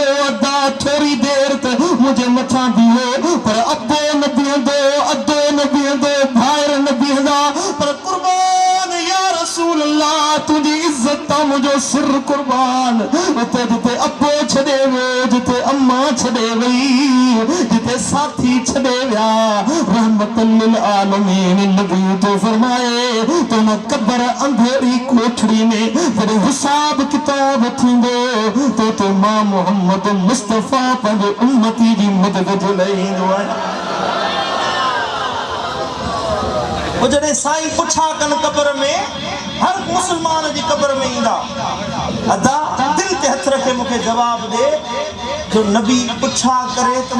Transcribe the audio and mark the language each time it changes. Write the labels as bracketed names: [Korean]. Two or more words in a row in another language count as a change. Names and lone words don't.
[Sindhi] अदा थोरी देरि त मुंहिंजे मथां बीहो पर अबो न बीहंदो अदो न बीहंदो भाइर न बीहंदा पर कुर्बान [Arabic] يا رسول الله [Sindhi] तुंहिंजी इज़त तां मुंहिंजो सिर कुर्बान उते जिते अबो छॾे वियो जिते अम्मा छॾे वई जिते साथी छॾे विया [Arabic] رحمة للعالمين [Sindhi] नबी तो फरमाए तो न कबर अंधेरी कोठड़ी में जॾहिं हिसाब किताब थींदो तो मां मोहम्मद मुस्तफ़ा पंहिंजे उम्मती जी मदद जो लाइ ईंदो आहे जॾहिं साईं पुछा कनि कबर में हर मुसलमान जी कबर में ईंदा अदा दिल ते हथ रखे मूंखे जवाब दे जो नबी पुछा करे त